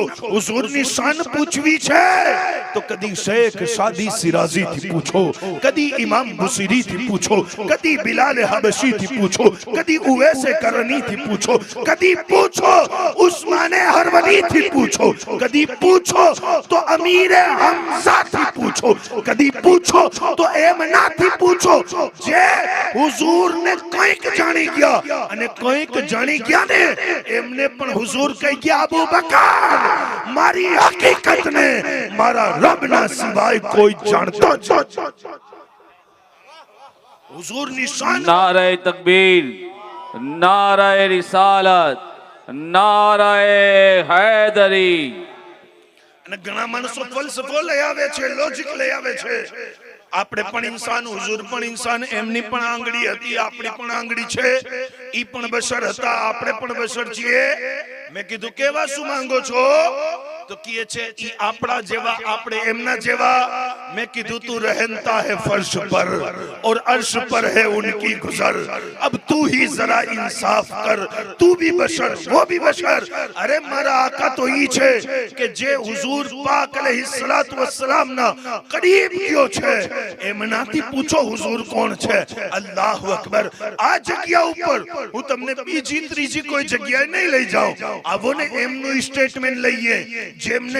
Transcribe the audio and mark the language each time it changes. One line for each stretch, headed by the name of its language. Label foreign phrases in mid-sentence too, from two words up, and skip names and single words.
Gujarati: હુઝુરની શાન પૂછવી છે તો કદી શેખ સાદી સિરાઝીથી પૂછો, કદી ઇમામ બુસીરીથી પૂછો, કદી બિલાલ હબશીથી પૂછો, કદી ઉવૈસે કરનીથી પૂછો, કદી પૂછો ઉસ્માને હરવલીથી પૂછો, કદી પૂછો તો અમીરે હમઝાથી પૂછો, કદી પૂછો તો એમનાથી પૂછો જે હુઝુરને કંઈક જાણી ગયા. અને કંઈક જાણી ગયા ને એમને પણ હુઝુર કહી ગયા, અબુ બકર, મારી હકીકતને મારા રબના સિવાય કોઈ જાણતો જ નથી. હુઝુરની શાન.
Urdu: نعرہ تکبیر، نعرہ رسالت، نعرہ حیدری.
Gujarati: અને ઘણા માણસો ફલસફો લઈ આવે છે, લોજિક લઈ આવે છે. આપણે પણ ઇન્સાન, હુઝુર પણ ઇન્સાન, એમની પણ આંગળી હતી, આપણી પણ આંગળી છે, ઈ પણ બશર હતા, આપણે પણ બશર છીએ. મેં કીધું કેવા શું માંગો છો? તો કહે છે ઈ આપણા જેવા, આપણે એમના જેવા. મેં કીધું
Urdu: تو رہتا ہے فرش پر اور عرش پر ہے ان کی گزر، اب تو ہی ذرا انصاف کر، تو بھی بشر وہ بھی بشر.
Gujarati: અરે મારા આકા તો ઈ છે કે જે હુઝુર પાક
Arabic: عليه الصلاة والسلام
Gujarati: ના કરીબ ગયો છે એમનાથી પૂછો હુઝુર કોણ છે।
Arabic: الله أكبر.
Gujarati: આ જગ્યા ઉપર હું તમને બીજી ત્રીજી કોઈ જગ્યાએ નહીં લઈ જાઉં, આવો ને એમનું સ્ટેટમેન્ટ લઈએ જેમને